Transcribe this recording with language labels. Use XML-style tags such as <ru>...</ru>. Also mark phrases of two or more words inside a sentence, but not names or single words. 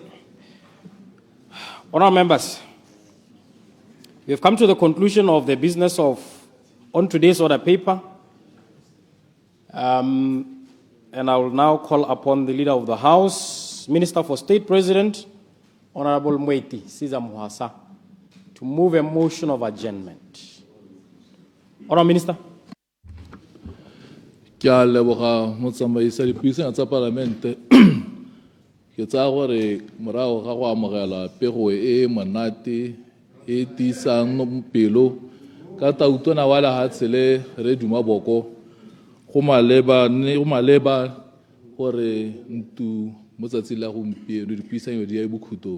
<en>Honourable members, we have come to the conclusion of the business on today's order paper. And I will now call upon the Leader of the House, Minister for State President, Honorable 𝐒𝐓𝐄𝐄𝐄, to move a motion of adjournment. Honourable Minister.</en> <tn>Ke a leboga motsamaisi dipuisano tsa Palamente ke tsaya gore morago ga go amogela pego e monate e tisang pelo ka tautona wa lehatshe le re Duma Boko go maleba gore ntu mo tsatsing la gompieno dipuisano di ya bokhutong.</tn>